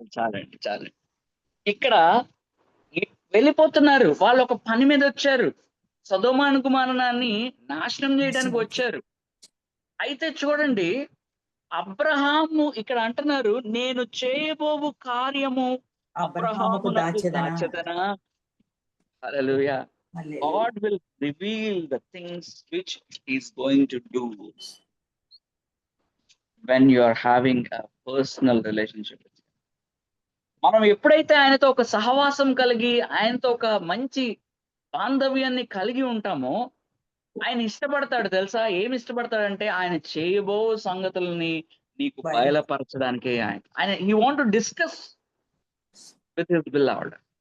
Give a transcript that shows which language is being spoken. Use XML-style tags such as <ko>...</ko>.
<te>చాలండి. ఇక్కడ వెళ్ళిపోతున్నారు. వాళ్ళు ఒక పని మీద వచ్చారు. సొదొమ కుమారుని నాశనం చేయడానికి వచ్చారు. అయితే చూడండి, అబ్రహాము ఇక్కడ అంటున్నారు, నేను చేయబోవు కార్యము అబ్రహాముకు దాచెదనా. హల్లెలూయా.</te> <en>God will reveal the things which he is going to do when you are having a personal relationship with him.</en> <te>మనం ఎప్పుడైతే ఆయనతో ఒక సహవాసం కలిగి, ఆయనతో ఒక మంచి బాంధవ్యాన్ని కలిగి ఉంటామో, ఆయన ఇష్టపడతాడు తెలుసా. ఏమి ఇష్టపడతాడంటే ఆయన చేయబో సంగతుల్ని నీకు బయలుపరచడానికి. ఆయన</te> <en>he want to discuss with his beloved.</en>